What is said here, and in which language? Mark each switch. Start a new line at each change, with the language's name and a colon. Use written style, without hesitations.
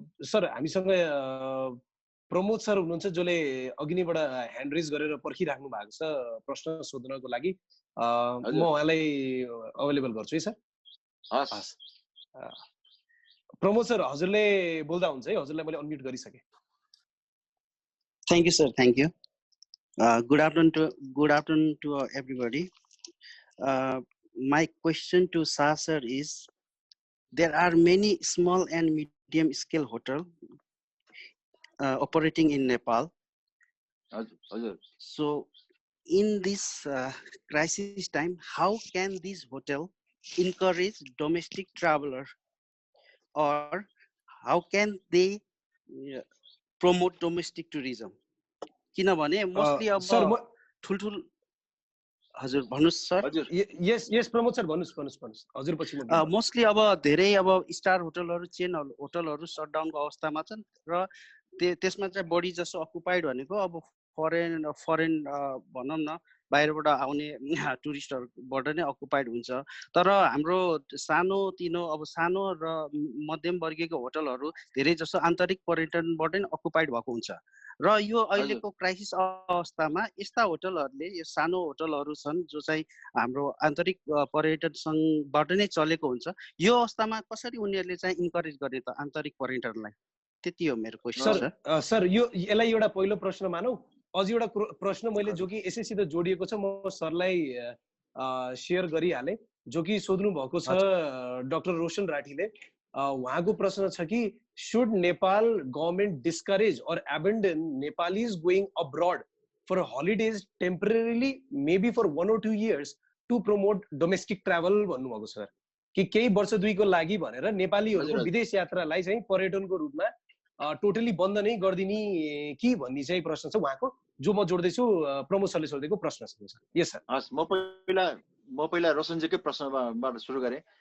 Nepali: Sir हामीसँग Pramod sir हुनुहुन्छ जसले अघि नैबाट ह्यान्ड रेज गरेर पर्खिराख्नु भएको छ प्रश्न सोध्नको लागि। म उहाँलाई अवेलेबल गर्छु है सर। हस् प्रमोद सर हजुरले बोल्दा हुन्छ है, हजुरलाई मैले अनम्युट गरिसके।
English: Thank you, sir. Thank you. Good afternoon to everybody. My question to Shah sir is: there are many small and medium scale hotels operating in Nepal. So, in this crisis time, how can this hotel encourage domestic traveler, or how can they promote domestic tourism?
Nepali: किनभने mostly अब ठुलठुल हजुर भन्नुस् sir. यस Pramod sir भन्नुस् हजुर पछि म mostly अब धेरै अब star होटलहरु chain होटलहरु शटडाउनको अवस्थामा छन् र त्यसमा चाहिँ बढी जसो अकुपाइड भनेको अब फरेन भनौं न बाहिरबाट आउने टुरिस्टहरुबाट नै अकुपाइड हुन्छ। तर हाम्रो सानो र मध्यम वर्गीयको होटलहरु धेरै जसो आन्तरिक पर्यटनबाट नै अकुपाइड भएको हुन्छ र यो अहिलेको क्राइसिस अवस्थामा यस्ता होटलहरुले यो सानो होटलहरु छन् जो चाहिँ हाम्रो आन्तरिक पर्यटन संघबाट नै चलेको हुन्छ, यो अवस्थामा कसरी उनीहरुले चाहिँ इन्करेज गर्ने त आन्तरिक पर्यटनलाई? त्यति हो मेरो क्वेशन सर। सर यसलाई एउटा पहिलो प्रश्न मानौ। अझ एउटा प्रश्न मैले जो कि यसैसित जोडिएको छ म सरलाई शेयर गरिहाले, जो कि सोध्नु भएको छ डाक्टर रोशन राठीले। उहाँको प्रश्न छ कि
English: should Nepal government discourage or abandon Nepalis going abroad for holidays temporarily, maybe for 1 or 2 years, to promote domestic travel
Nepali: भन्नुभएको छ सर। कि केही वर्ष दुईको लागि भनेर नेपालीहरुको विदेश यात्रालाई चाहिँ पर्यटनको रूपमा टोटली बन्द नै गर्दिने कि भन्ने चाहिँ प्रश्न छ उहाँको, जो म जोड्दैछु प्रमोद सरले सोधेको प्रश्न छ सर। यस सर। हस् म पहिला रोशनजीकै प्रश्नबाट सुरु गरे।